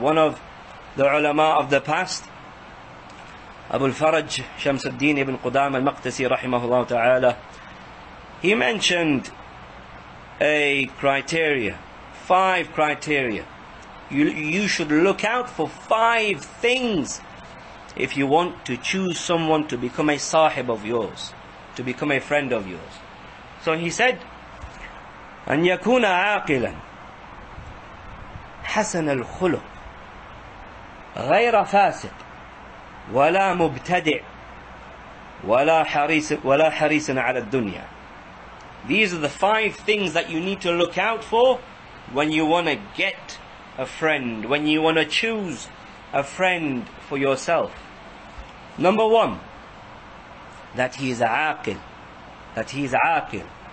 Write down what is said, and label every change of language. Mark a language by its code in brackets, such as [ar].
[en] One of the ulama of the past, Abu al-Faraj Shamsuddin ibn Qudam al-Maqdisi rahimahullah ta'ala, he mentioned a criteria, 5 criteria. You should look out for 5 things if you want to choose someone to become a sahib of yours, to become a friend of yours. So he said, [ar] أن يكون عاقلا حسن الخلق غير فاسق ولا مبتدع ولا حريص على الدنيا. [en] These are the 5 things that you need to look out for when you want to get a friend, when you want to choose a friend for yourself. Number 1, that he is aqil, that he is aqil.